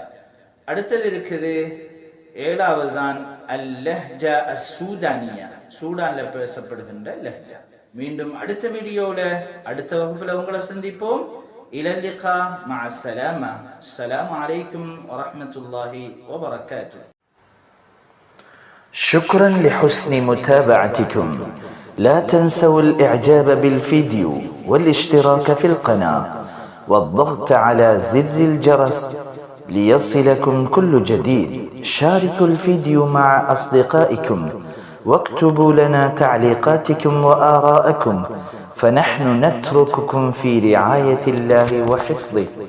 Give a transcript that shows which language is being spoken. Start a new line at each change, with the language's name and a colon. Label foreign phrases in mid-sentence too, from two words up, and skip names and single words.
Tamil: அடுத்தது இருக்குது 7வது தான்
Arabic: اللهجة السودانية,
Tamil: சூடானில் பேசப்படுகின்ற லஹ்ஜா. மீண்டும் அடுத்த வீடியோவில், அடுத்த வகுப்பில் உங்களை சந்திப்போம்.
Arabic: إلى اللقاء مع السلامة. السلام عليكم ورحمة الله وبركاته. شكرا لحسن متابعتكم. لا تنسوا الإعجاب بالفيديو والاشتراك في القناة والضغط على زر الجرس ليصلكم كل جديد. شاركوا الفيديو مع أصدقائكم واكتبوا لنا تعليقاتكم وآراءكم، فنحن نترككم في رعاية الله وحفظه.